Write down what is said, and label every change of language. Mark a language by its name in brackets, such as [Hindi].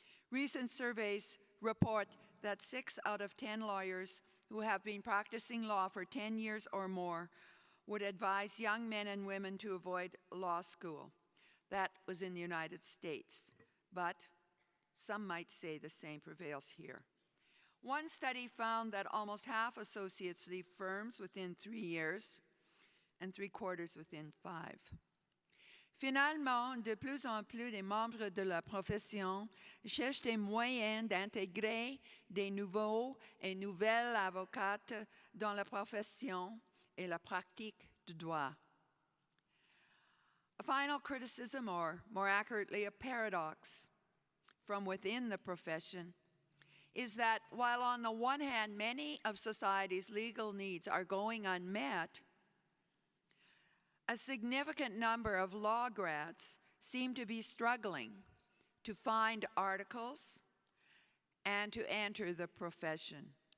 [English] Recent surveys report that 6 out of 10 lawyers who have been practicing law for 10 years or more would advise young men and women to avoid law school. That was in the United States, but some might say the same prevails here. One study found that almost half associates leave firms within 3 years and 3/4 within 5. [French] Finalement, de plus en plus des membres de la profession cherchent des moyens d'intégrer des nouveaux et nouvelles avocates dans la profession et la pratique du droit. [English] A final criticism, or more accurately, a paradox from within the profession, is that while on the one hand, many of society's legal needs are going unmet, a significant number of law grads seem to be struggling to find articles and to enter the profession.